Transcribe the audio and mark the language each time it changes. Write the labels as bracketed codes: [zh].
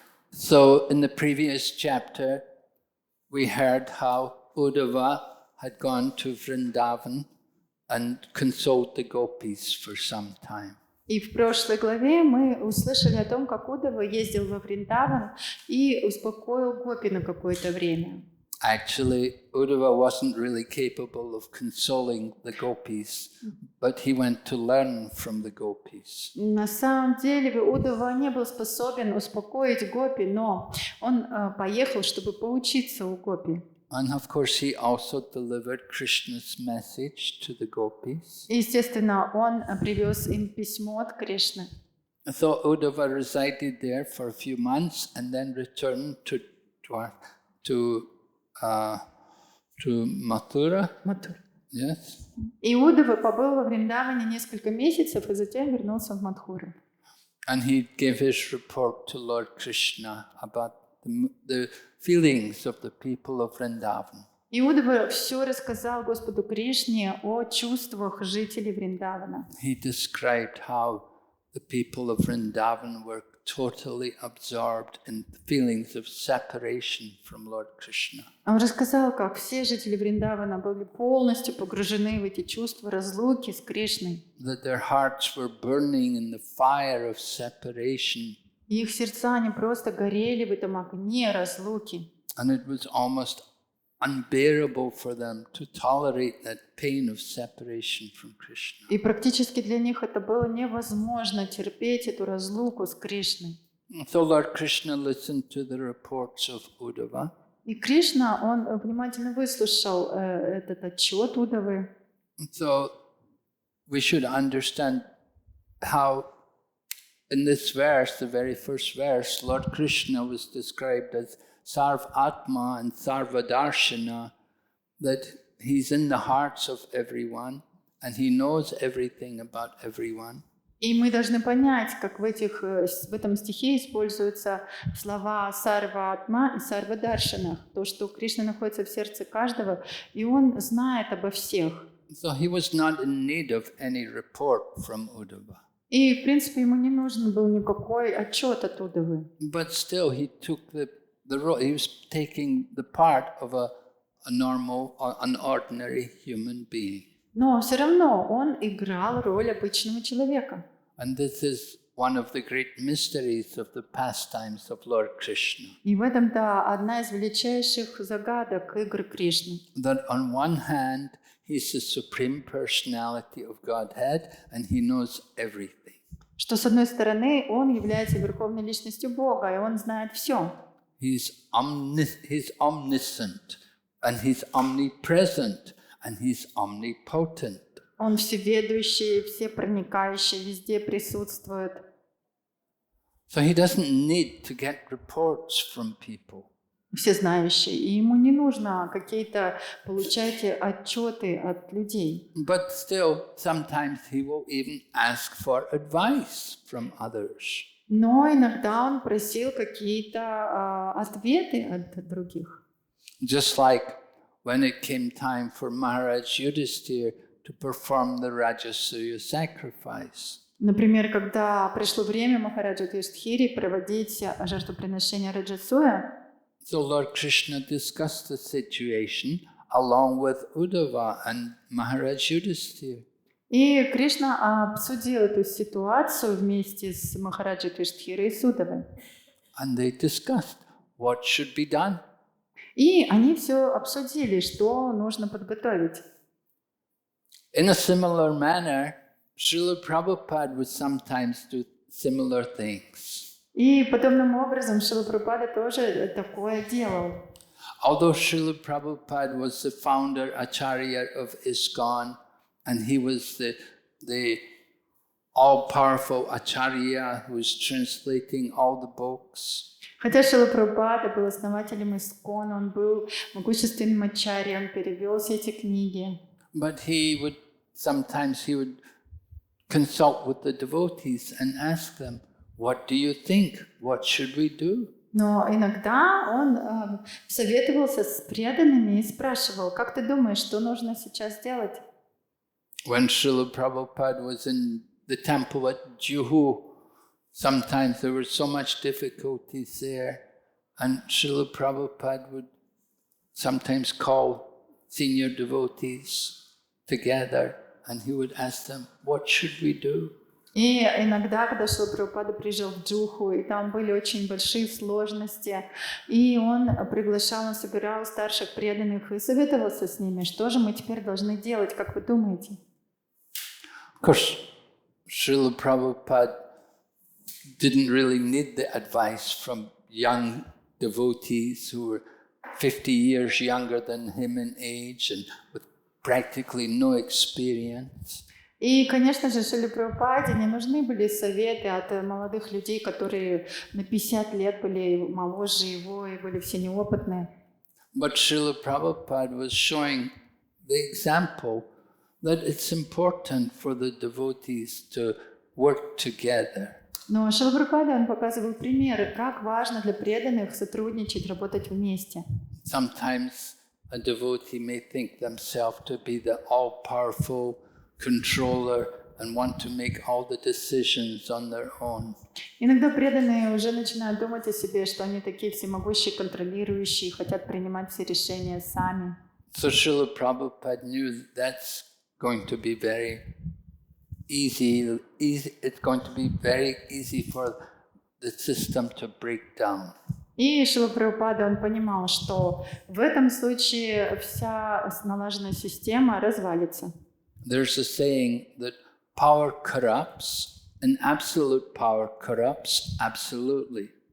[en] So in the previous chapter, we heard how Uddhava had gone to Vrindavan and consoled the gopis for some time. [ru] И в прошлой главе мы услышали о том, как Уддава ездил во Вриндаван и успокоил гопи на какое-то время. [en] Actually, Uddhava wasn't really capable of consoling the gopis, but he went to learn from the gopis. [ru] На самом деле Уддава не был способен успокоить гопи, но он поехал, чтобы поучиться у гопи. [en] And of course, he also delivered Krishna's message to the gopis. [ru] Естественно, он привез им письмо от Кришны. [en] So Uddhava resided there for a few months and then returned to Mathura. Yes. [ru] И Уддава побыл во Вриндаване несколько месяцев и затем вернулся в Мадхуру. [en] And he gave his report to Lord Krishna about the feelings of the people of Vrindavan. [ru] И Уддава все рассказал Господу Кришне о чувствах жителей Вриндавана. [en] He described how the people of Vrindavan were totally absorbed in the feelings of separation from Lord Krishna. [ru] Он рассказал, как все жители Вриндавана были полностью погружены в эти чувства разлуки с Кришной. [en] That their hearts were burning in the fire of separation. [ru] И их сердца, они просто горели в этом огне разлуки. [en] And it was almost unbearable for them to tolerate that pain of separation from Krishna. [ru] И практически для них это было невозможно терпеть эту разлуку с Кришной. [en] So Lord Krishna listened to the reports of Uddhava. [ru] И Кришна, он внимательно выслушал этот отчет Уддавы. [en] So we should understand how in this verse, the very first verse, Lord Krishna was described as Sarva Atma and Sarva Darshana, that he's in the hearts of everyone and he knows everything about everyone. [ru] И мы должны понять, как в этом стихе используются слова Сарва Атма и Сарва Даршана, то, что Кришна находится в сердце каждого, и он знает обо всех. [en] So he was not in need of any report from Uddhava. [ru] И, в принципе, ему не нужен был никакой отчет от Уддавы. [en] But still, he took the role. He was taking the part of an ordinary human being. [ru] Но все равно он играл роль обычного человека. [en] And this is one of the great mysteries of the pastimes of Lord Krishna. [ru] И в этом-то одна из величайших загадок игр Кришны. [en] That on one hand, he's the supreme personality of Godhead and he knows everything. [ru] Что, с одной стороны, он является верховной личностью Бога, и он знает все. [en] He's omniscient and he's omnipresent and he's omnipotent. [ru] Он всеведущий, всепроникающий, везде присутствует. [en] So he doesn't need to get reports from people. [ru] Всезнающий. И ему не нужно какие-то получать отчеты от людей. [en] But still, sometimes he will even ask for advice from others. [ru] Но иногда он просил какие-то ответы от других. [en] Just like when it came time for Maharaj Yudhisthira to perform the Rajasuya sacrifice. [ru] Например, когда пришло время Махараджа Юдхиштхире проводить жертвоприношение Раджасуя, [en] So Lord Krishna discussed the situation along with Uddhava and Maharaj Yudhisthira. [ru] и Кришна обсудил эту ситуацию вместе с Махараджей Юдхиштхирой и Судавой. [en] And they discussed what should be done. [ru] И они все обсудили, что нужно подготовить. [en] In a similar manner, Srila Prabhupada would sometimes do similar things. [ru] И подобным образом Шрила Прабхупада тоже такое делал. [en] Although Srila Prabhupada was the founder Acharya of ISKCON, and he was the all-powerful Acharya who was translating all the books. [ru] Хотя Шрила Прабхупада был основателем ИСККОН, он был могущественным ачарьей, он перевел все эти книги. [en] But sometimes he would consult with the devotees and ask them, what do you think? What should we do? [ru] Но иногда он советовался с преданными и спрашивал, как ты думаешь, что нужно сейчас делать? [en] When Srila Prabhupada was in the temple at Juhu, sometimes there were so much difficulties there, and Srila Prabhupada would sometimes call senior devotees together, and he would ask them, what should we do? [ru] И иногда, когда Шрила Прабхупада приезжал в Джуху, и там были очень большие сложности, и он приглашал, он собирал старших преданных и советовался с ними, что же мы теперь должны делать, как вы думаете? [en] Of course, Srila Prabhupada didn't really need the advice from young devotees who were 50 years younger than him in age and with practically no experience. [ru] И, конечно же, Шриле Прабхупаде не нужны были советы от молодых людей, которые на 50 лет были моложе его и были все неопытные. [en] But Srila Prabhupada was showing the example that it's important for the devotees to work together. [ru] Но Шрила Прабхупада, он показывал примеры, как важно для преданных сотрудничать, работать вместе. [en] Sometimes a devotee may think themselves to be the all-powerful controller and want to make all the decisions on their own. [ru] Иногда преданные уже начинают думать о себе, что они такие всемогущие, контролирующие, хотят принимать все решения сами. [en] So Srila Prabhupada knew that's going to be very easy. It's going to be very easy for the system to break down. [ru] И Шрила Прабхупада, он понимал, что в этом случае вся налаженная система развалится. [en] There's a saying that power corrupts and absolute power corrupts absolutely.